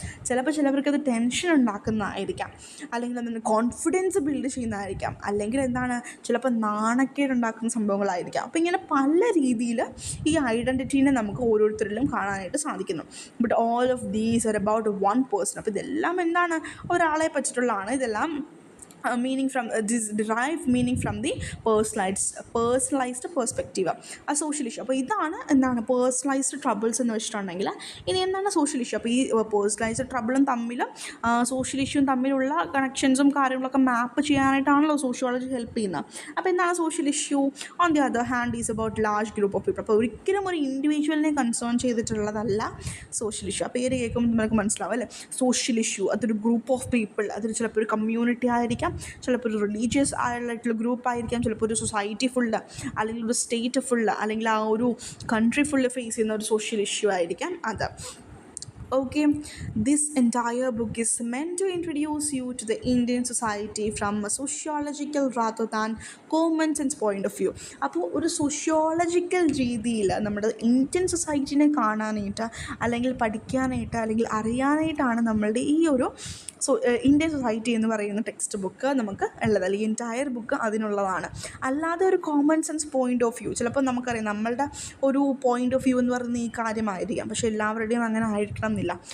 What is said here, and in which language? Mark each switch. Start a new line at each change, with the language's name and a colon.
Malayalam: ചിലപ്പോൾ ചിലവർക്കത് ടെൻഷൻ ഉണ്ടാക്കുന്നതായിരിക്കാം, അല്ലെങ്കിൽ അതിന് കോൺഫിഡൻസ് ബിൽഡ് ചെയ്യുന്നതായിരിക്കാം, അല്ലെങ്കിൽ എന്താണ് ചിലപ്പോൾ നാണക്കേട് ഉണ്ടാക്കുന്ന സംഭവങ്ങളായിരിക്കാം. അപ്പോൾ ഇങ്ങനെ പല രീതിയിൽ ഈ ഐഡൻറ്റിറ്റീനെ നമുക്ക് ഓരോരുത്തരിലും കാണാനായിട്ട് സാധിക്കുന്നു.
English: But all of these are about one person.
Malayalam: അപ്പോൾ ഇതെല്ലാം എന്താണ്, ഒരാളെ പറ്റിയിട്ടുള്ളതാണ്. ഇതെല്ലാം
English: meaning from this derived meaning from the personalized perspective.
Malayalam: ആ സോഷ്യൽ ഇഷ്യൂ. അപ്പോൾ ഇതാണ് എന്താണ് പേഴ്സണലൈസ്ഡ് ട്രബിൾസ് എന്ന് വെച്ചിട്ടുണ്ടെങ്കിൽ. ഇനി എന്താണ് സോഷ്യൽ ഇഷ്യൂ? അപ്പോൾ ഈ പേഴ്സണലൈസ്ഡ് ട്രബിളും തമ്മിലും സോഷ്യൽ ഇഷ്യൂവും തമ്മിലുള്ള കണക്ഷൻസും കാര്യങ്ങളൊക്കെ മാപ്പ് ചെയ്യാനായിട്ടാണല്ലോ സോഷ്യോളജി ഹെൽപ്പ് ചെയ്യുന്നത്. അപ്പോൾ എന്താണ് social issue?
English: On the other hand is about large group of people.
Malayalam: അപ്പോൾ ഒരിക്കലും ഒരു ഇൻഡിവിജ്വലിനെ കൺസേൺ ചെയ്തിട്ടുള്ളതല്ല സോഷ്യൽ ഇഷ്യൂ. അപ്പോൾ പേര് കേൾക്കുമ്പോൾ നമുക്ക് മനസ്സിലാവും അല്ലേ, സോഷ്യൽ ഇഷ്യൂ അതൊരു ഗ്രൂപ്പ് ഓഫ് പീപ്പിൾ, അതൊരു ചിലപ്പോൾ ഒരു കമ്മ്യൂണിറ്റി ആയിരിക്കാം, ചിലപ്പോൾ ഒരു റിലീജിയസ് ആയിട്ടുള്ള ഗ്രൂപ്പായിരിക്കാം, ചിലപ്പോൾ ഒരു സൊസൈറ്റി ഫുള്ള്, അല്ലെങ്കിൽ ഒരു സ്റ്റേറ്റ് ഫുള്ള്, അല്ലെങ്കിൽ ആ ഒരു കൺട്രി ഫുള്ള് ഫേസ് ചെയ്യുന്ന ഒരു സോഷ്യൽ ഇഷ്യൂ ആയിരിക്കാം അത്.
English: Okay, this entire book is meant to introduce you to the Indian society from a sociological rather than common sense point of view.
Malayalam: അപ്പോൾ ഒരു സോഷ്യോളജിക്കൽ രീതിയിൽ നമ്മുടെ ഇന്ത്യൻ സൊസൈറ്റിനെ കാണാനായിട്ട്, അല്ലെങ്കിൽ പഠിക്കാനായിട്ട്, അല്ലെങ്കിൽ അറിയാനായിട്ടാണ് നമ്മളുടെ ഈ ഒരു ഇന്ത്യൻ സൊസൈറ്റി എന്ന് പറയുന്ന ടെക്സ്റ്റ് ബുക്ക് നമുക്ക് ഉള്ളത്, അല്ലെങ്കിൽ എൻറ്റയർ ബുക്ക് അതിനുള്ളതാണ്. അല്ലാതെ ഒരു common sense point of view, ചിലപ്പോൾ നമുക്കറിയാം നമ്മളുടെ ഒരു പോയിൻ്റ് ഓഫ് വ്യൂ എന്ന് പറയുന്ന ഈ കാര്യമായിരിക്കാം, പക്ഷേ എല്ലാവരുടെയും അങ്ങനെ ആയിരിക്കണം എന്നില്ല.